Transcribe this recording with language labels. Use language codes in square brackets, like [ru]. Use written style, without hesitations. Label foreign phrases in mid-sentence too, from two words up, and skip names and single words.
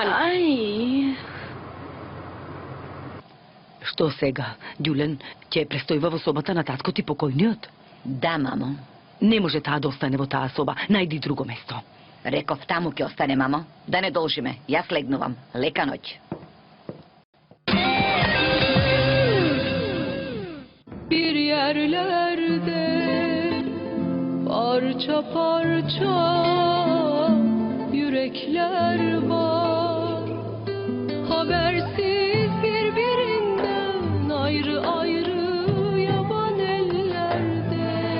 [mk] Ај. Што сега? Ѓулен ќе престојува во собата на татко ти покојниот? Да, мамо. Не може таа да остане во таа соба. Најди друго место. Реков таму ќе остане, мамо. Да не должиме. Јас легнувам. Лека ноќ. [tr] Bir yerlerde parça parça yürekler var. Habersiz birbirinden ayrı ayrı yaban ellerde.